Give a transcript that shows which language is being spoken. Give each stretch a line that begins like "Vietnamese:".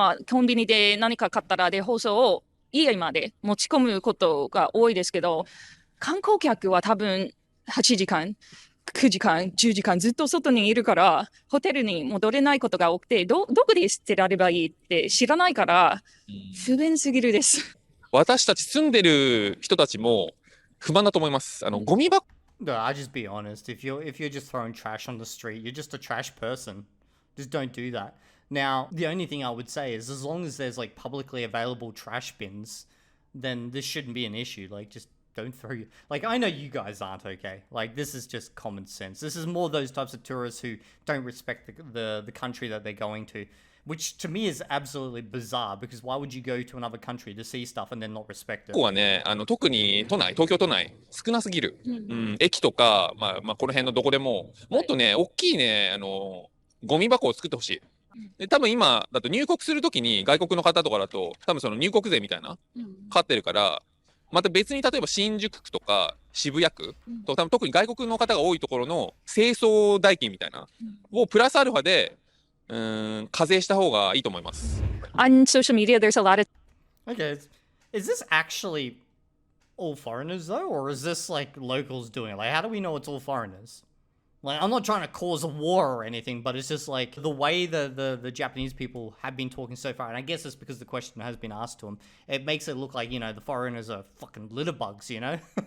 Japanese: コンビニで何か買ったらで放送を家まで持ち込むことが多いですけど、観光客は多分8時間、9時間、10時間ずっと外にいるから、ホテルに戻れないことが多くて、どこで捨てらればいいって知らないから、不便すぎるです。私たち住んでる人たちも不満だと思います。ゴミ箱
English: No, I'll just be honest. If you're just throwing trash on the street, you're just a trash person. Just don't do that. Now, the only thing I would say is as long as there's like publicly available trash bins, then this shouldn't be an issue. Like, just don't throw your... Like, I know you guys aren't okay. Like, this is just common sense. This is more those types of tourists who don't respect the country that they're going to, which to me is absolutely bizarre, because why would you go to another country to see stuff and then not respect it?
Japanese: ここはね、特に東京都内、少なすぎる。駅とか、まあ、この辺のどこでも、もっとね、大きいね、ゴミ箱を作ってほしい。で、多分今だと入国するときに外国の方とかだと、多分その入国税みたいな、かかってるから、また別に例えば新宿区とか渋谷区と、多分特に外国の方が多いところの清掃代金みたいな、をプラスアルファで、課税した方がいいと思います。
English: On social media, there's a lot of... Okay, is this actually all foreigners though, or is this like locals doing it? Like, how do we know it's all foreigners? Like, I'm not trying to cause a war or anything, but it's just like the way the Japanese people have been talking so far, and I guess it's because the question has been asked to them, it makes it look like, you know, the foreigners are fucking litter bugs, you know?